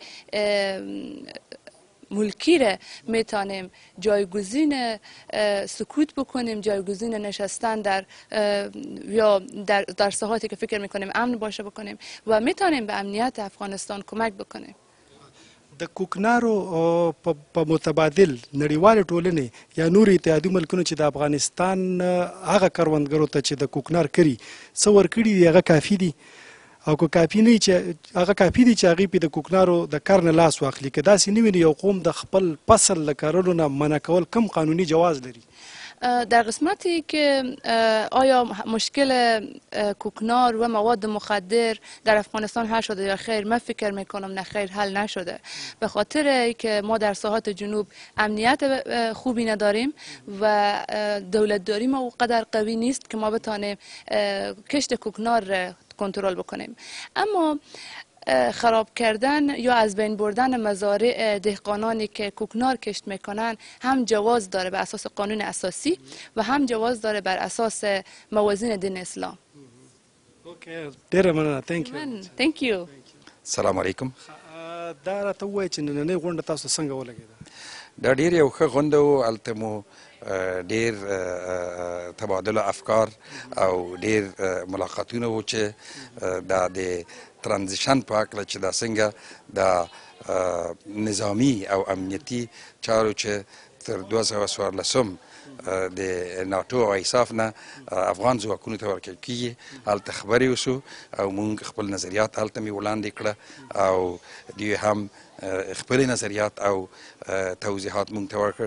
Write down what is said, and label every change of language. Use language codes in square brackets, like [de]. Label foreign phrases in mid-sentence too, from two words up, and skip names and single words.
[fa] ملکی را میتونیم جایگزین سکوت بکنیم جایگزین نشستن در یا در ساحاتی که فکر میکنیم امن باشه بکنیم و میتونیم به امنیت افغانستان کمک بکنیم. [ps] د کوکنارو په متبادل نړیوالې ټولنې یا نور اتحادي ملکونو چې د افغانستان هغه کروندګرو ته چې د کوکنار کړي څه ورکړي دي هغه کافي دي او که کافي نه چې هغه کافي دي چې هغې پې د کوکنارو د کار نه لاس واخلي که داسې نه وي نو یو قوم د خپل فصل له کرلو نه منع کول کم قانوني جواز لري؟ [fa] در قسمتی که آیا مشکل کوکنار و مواد مخدر در افغانستان حل شده یا خیر، من فکر میکنم نه خیر، حل نشده. به خاطر که ما در ساحات جنوب امنیت خوبی نداریم و دولتداری ما اونقدر قوی نیست که ما بتانیم کشت کوکنار کنترل بکنیم. اما خراب کردن یا از بین بردن مزارع دهقانانی که کوکنار کشت میکنن هم جواز داره به اساس قانون اساسی و هم جواز داره بر اساس موازین دین اسلام. [ps] ډیره مننه. [en] Thank you. [ar] سلام علیکم. [ps] دا راته ووایه چې نننۍ غونډه تاسو څنګه ولګېده؟ دا ډېر یو ښه غونډه و. هلته مو ډېر تبادل افکار او ډېر ملاقاتونه و چې دا د ترانزیشن په هکله چې دا څنګه د نظامي او امنیتي چارو چې تر 2014 د ناټو او ایساف نه افغان ځواکونو ته ورکړل کېږي، هلته خبرې وشو او موږ خپل نظریات هلته مې وړاندې کړه او دوی هم خپل نظریات او توضیحات موږ ته ورکړ.